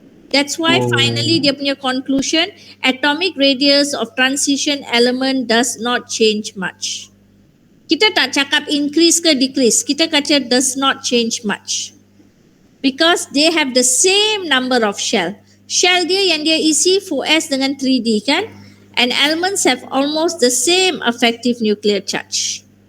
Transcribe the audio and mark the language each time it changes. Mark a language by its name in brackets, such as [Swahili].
[English] That's why finally [Malay] dia punya [English] conclusion, atomic radius of transition element does not change much. [Malay] Kita tak cakap increase ke decrease. Kita kata [English] does not change much. Because they have the same number of shell. [Malay] Shell dia yang dia isi 4S dengan 3D kan? [English] And elements have almost the same effective nuclear charge.